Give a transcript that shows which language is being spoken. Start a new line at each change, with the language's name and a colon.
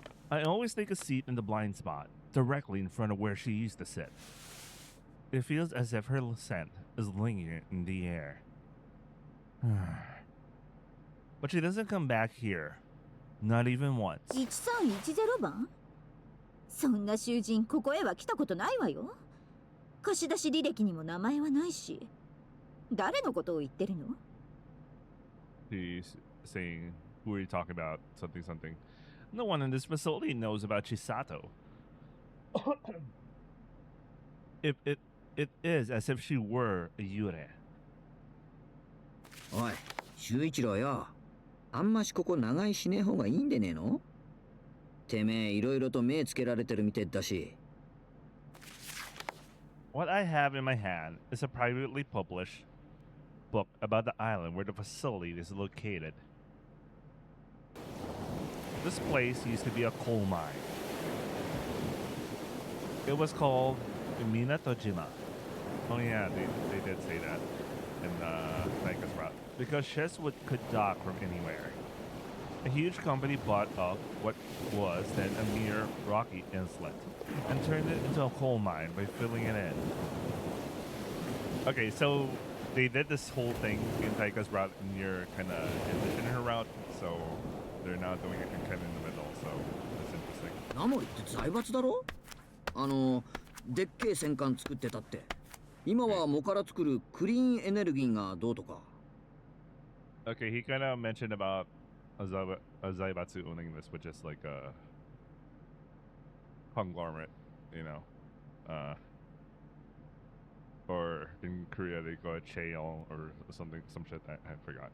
English: I always take a seat in the blind spot, directly in front of where she used to sit. It feels as if her scent is lingering in the air. But she doesn't come back here. Not even once.
Japanese: 1310番？そんな囚人ここへは来たことないわよ。貸し出し履歴にも名前はないし。誰のことを言ってるの？
English: She's saying, who are you talking about? Something, something. No one in this facility knows about Chisato. It is as if she were a yure.
Japanese: おい、修一郎よ。あんましここ長居しねえ方がいいんでねえの？てめえいろいろと目つけられてるみてえだし。
English: What I have in my hand is a privately published book about the island where the facility is located. This place used to be a coal mine. It was called Minatojima. Oh yeah, they did say that in Naika's route. Because ships could dock from anywhere. A huge company bought up what was then a mere rocky inlet and turned it into a coal mine by filling it in. Okay, so they did this whole thing in Taika's route near kind of in her route, so they're now doing it kind of in the middle, so that's interesting.
Japanese: ナモリって財閥だろ？でっけえ戦艦作ってたって。今は藻から作るクリーンエネルギーがどうとか。
English: Okay, he kind of mentioned about Zaibatsu owning this, which is like a conglomerate, you know. Or in Korea they call it Cheol or something, some shit I forgot.